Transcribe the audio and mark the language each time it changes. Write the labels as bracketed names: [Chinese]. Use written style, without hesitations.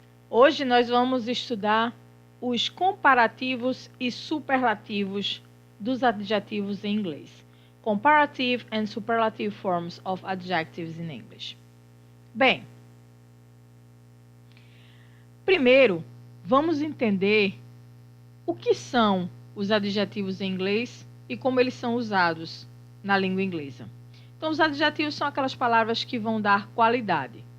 [Portuguese] Hoje nós vamos estudar os comparativos e superlativos dos adjetivos em inglês. [English] Comparative and superlative forms of adjectives in English. [Portuguese] Bem, primeiro vamos entender o que são os adjetivos em inglês e como eles são usados na língua inglesa. Então, os adjetivos são aquelas palavras que vão dar qualidade.